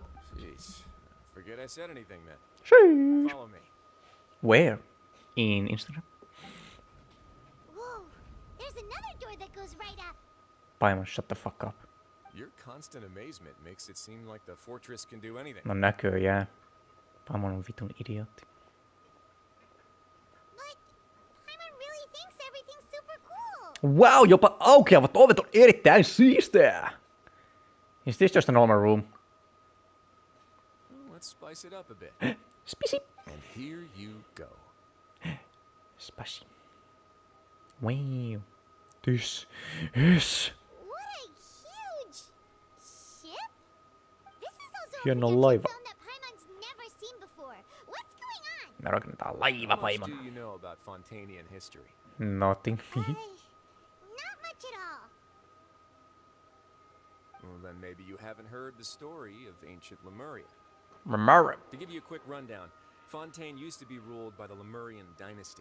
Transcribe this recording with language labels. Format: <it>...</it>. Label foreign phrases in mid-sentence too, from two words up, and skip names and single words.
<en>Jeez. Forget I said anything then. Sheesh. Follow me. Where? In Instagram? Whoa, there's another door that goes right up. Paimon, shut the fuck up. Your constant amazement makes it seem like the fortress can do anything.</en> <fi>No näköjään. Paimon on vitun idiootti.</fi> <en>But Paimon really thinks everything's super cool.</en> <fi>Wow, jopa aukeavat ovet on erittäin siistejä.</fi> <en>Is this just a normal room? Well, let's spice it up a bit. Spicy. And here you go. Spicy. Wow. This is... What a huge ship! This is also</en> <fi>hieno</fi> <en>a</en> <fi>laiva.</fi> <en>zone that Paimon's never seen before. What's going on?</en> <fi>Me rakennetaan laiva,</fi> <en>How much Paimon. do you know about Fontanian history? Nothing. Not much at all. Well, then maybe you haven't heard the story of ancient Lemuria. Remember. To give you a quick rundown, Fontaine used to be ruled by the Lemurian dynasty.</en>